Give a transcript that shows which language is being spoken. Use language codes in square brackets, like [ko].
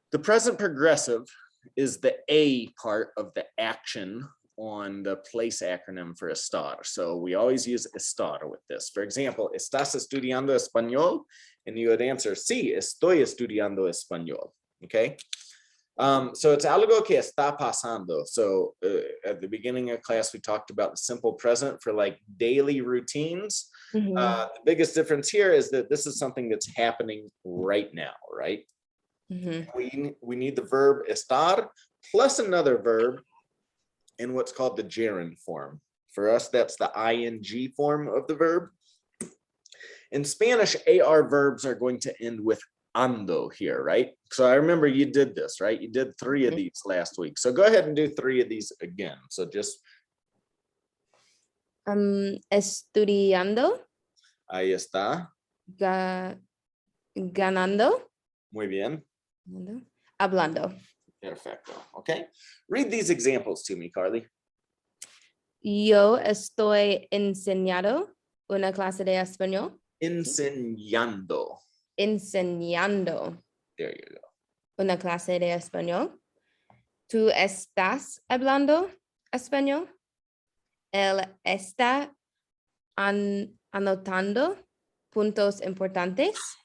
[en] The present progressive is the A part of the action on the place acronym for estar. So we always use estar with this. For example, [es] ¿estás estudiando español? [en] And you would answer, [es] sí, estoy estudiando español. [en] Okay. So it's [es] algo que está pasando. [en] So at the beginning of class, we talked about the simple present for like daily routines. The biggest difference here is that this is something that's happening right now, right? We need the verb estar plus another verb in what's called the gerund form. For us, that's the ing form of the verb. In Spanish, AR verbs are going to end with ando here, right? So I remember you did this, right? You did 3 of these last week. So go ahead and do 3 of these again. So just [es] estudiando. Ahí está. Ganando. Muy bien. Hablando. Perfecto. [en] Okay. Read these examples to me, Carly. [es] Yo estoy enseñando una clase de español. Enseñando. Enseñando [en] There you go. [es] una clase de español. ¿Tú estás hablando español? Él está anotando puntos importantes.